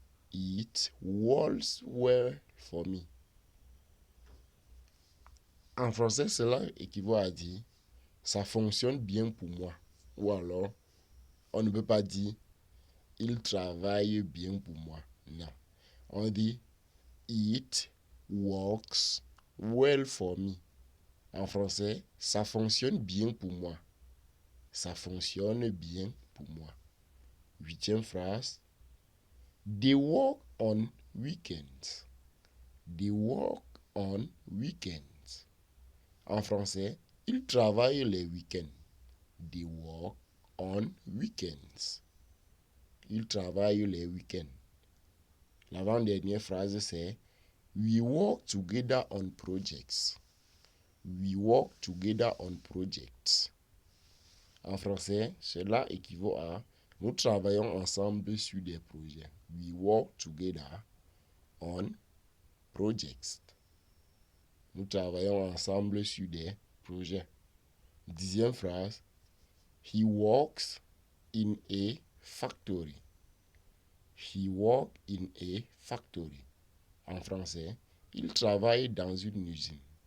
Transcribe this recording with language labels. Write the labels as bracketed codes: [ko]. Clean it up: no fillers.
[en] It works well for me. [fr] En français, cela équivaut à dire ça fonctionne bien pour moi. Ou alors, on ne peut pas dire il travaille bien pour moi. Non. On dit [en] it works well for me. [fr] En français, ça fonctionne bien pour moi. Ça fonctionne bien pour moi. Huitième phrase. [en] They work on weekends. They work on weekends. [fr] En français, ils travaillent les week-ends. [en] They work on weekends. [fr] Ils travaillent les week-ends. L'avant-dernière phrase, c'est [en] we work together on projects. We work together on projects. [fr] En français, cela équivaut à nous travaillons ensemble sur des projets. [en] We work together on projects. [fr] Nous travaillons ensemble sur des projets. Dixième phrase. [en] He works in a factory. He works in a factory. [fr] En français, il travaille dans une usine.